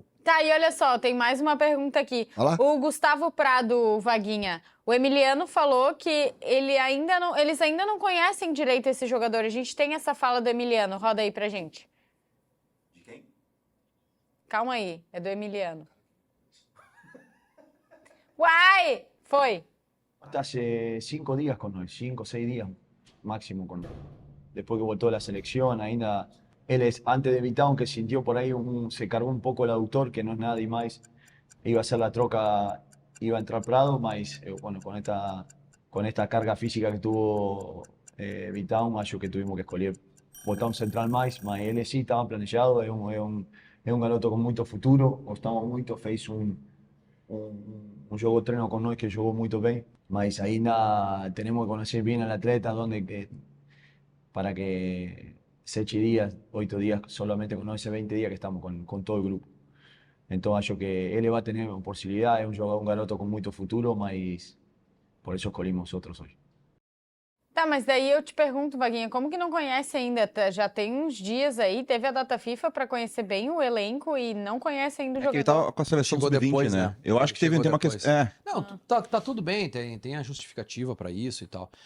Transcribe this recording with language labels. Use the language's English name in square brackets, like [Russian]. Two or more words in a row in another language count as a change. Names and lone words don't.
[Portuguese] Tá, e olha só, tem mais uma pergunta aqui. O Gustavo Prado, Vaguinha, o Emiliano falou que eles ainda não conhecem direito esse jogador. A gente tem essa fala do Emiliano. Roda aí pra gente. De quem? Calma aí, é do Emiliano. Uai! Foi. [Spanish] Hace 5 días con nosotros, 5 o 6 días máximo con nosotros. Después que voltó a la selección, ainda él es antes de Vitão, que sintió por ahí, se cargó un poco el aductor, que no es nada y más, iba a hacer la troca, iba a entrar Prado, mas bueno, con esta carga física que tuvo Vitão, [Portuguese] acho que [Spanish] tuvimos que [Portuguese] escolher botar [Spanish] un central mais, [Portuguese] mas ele [Spanish] sí estaba planejado, es un garoto con [Portuguese] muito futuro, gostamos muito, fez [Spanish] un [Portuguese] jogo treino [Spanish] con nós [Portuguese] que jogou muito bem, mas ainda [Spanish] tenemos que conocer bien al atleta, para que 7 días, 8 días solamente con ese 20 días que estamos con todo el grupo. Entonces [Portuguese] acho que [Spanish] él va a tener posibilidad, es un garoto con [Portuguese] muito futuro, [Spanish] mas por eso [Portuguese] escolhimos outros hoje. Tá, mas daí eu te pergunto, Vaguinha, como que não conhece ainda? Já tem uns dias aí, teve a data FIFA para conhecer bem o elenco e não conhece ainda o jogador. Ele tava com a seleção sub-20, né? Eu acho que teve uma questão... Não, tá tudo bem, tem a justificativa para isso e tal.